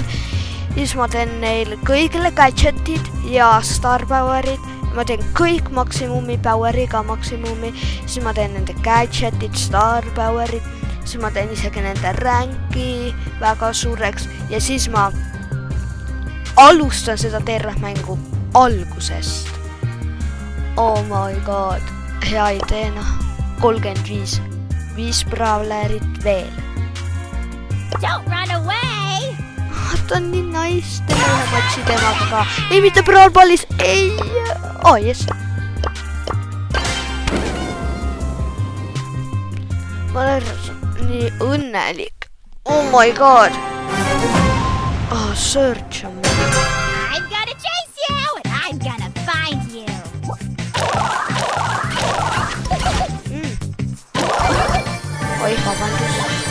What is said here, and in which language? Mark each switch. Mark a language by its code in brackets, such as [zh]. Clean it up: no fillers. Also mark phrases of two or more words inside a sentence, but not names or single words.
[et] Siis ma teen neil kõigile gadgetid ja [en] star powerid. [et] Ma teen kõik maksimumi poweriga maksimumi. Siis ma teen nende gadgetid, [en] star powerid. [et] Siis ma teen isegi nende ranki väga suureks. Ja siis ma alustan seda terve mängu algusest. [en] Oh my god. [et] Hea ideena. 35. 5 brawlerit veel. [en] Don't run away! [et] Ta on nii nice. Teeme ühe matši temaga ka. Ei, mitte brawlballis. Ei. [en] Oh, yes. [et] Ma olen nii õnnelik. [en] Oh my god. [et] Oh, Surge on meil. [en] I'm gonna chase you and I'm gonna find you. [et] Oi, vabandust.